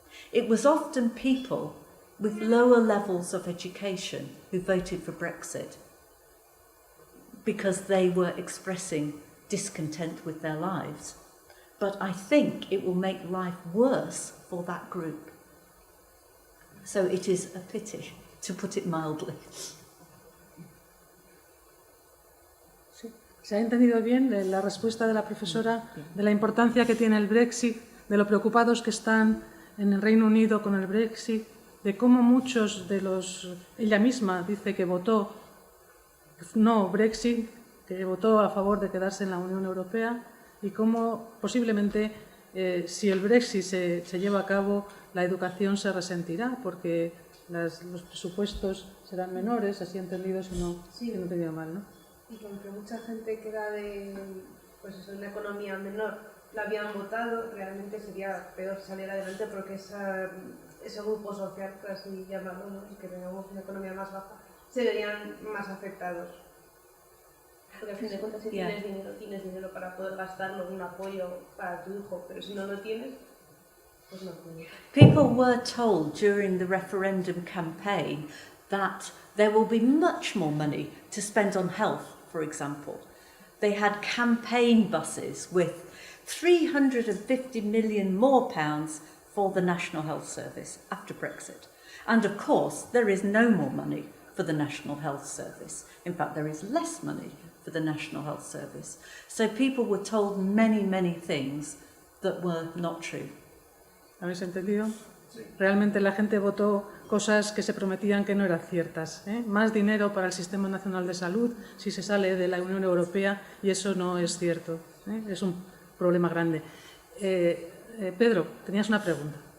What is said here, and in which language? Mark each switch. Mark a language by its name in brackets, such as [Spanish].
[English] It was often people with lower levels of education who voted for Brexit because they were expressing discontent with their lives. But I think it will make life worse for that group. So it is a pity, to put it mildly. [Spanish] Sí. ¿Se ha entendido bien la respuesta de la profesora de la importancia que tiene el Brexit, de lo preocupados que están en el Reino Unido con el Brexit, de cómo muchos de los... Ella misma dice que votó no Brexit, que votó a favor de quedarse en la Unión Europea, y cómo posiblemente si el Brexit se lleva a cabo, la educación se resentirá porque los presupuestos serán menores, así entendido, si no, sí, si no he entendido mal, ¿no? Y que aunque mucha gente queda de pues eso, una economía menor, la habían votado, realmente sería peor salir adelante porque ese grupo social, por así llamarlo, ¿no? Que tengamos una economía más baja, se verían más afectados. Porque al fin de cuentas, si tienes dinero para poder gastarlo en un apoyo para tu hijo, pero si no lo tienes, pues no puedes. [English] People were told during the referendum campaign that there will be much more money to spend on health, for example. They had campaign buses with 350 million more pounds for the National Health Service after Brexit. And of course, there is no more money for the National Health Service. In fact, there is less money for the National Health Service. So people were told many, many things that were not true. [Spanish] ¿Habéis entendido? Sí. Realmente la gente votó cosas que se prometían que no eran ciertas. Más dinero para el Sistema Nacional de Salud si se sale de la Unión Europea, y eso no es cierto. Es un problema grande. Pedro, tenías una pregunta.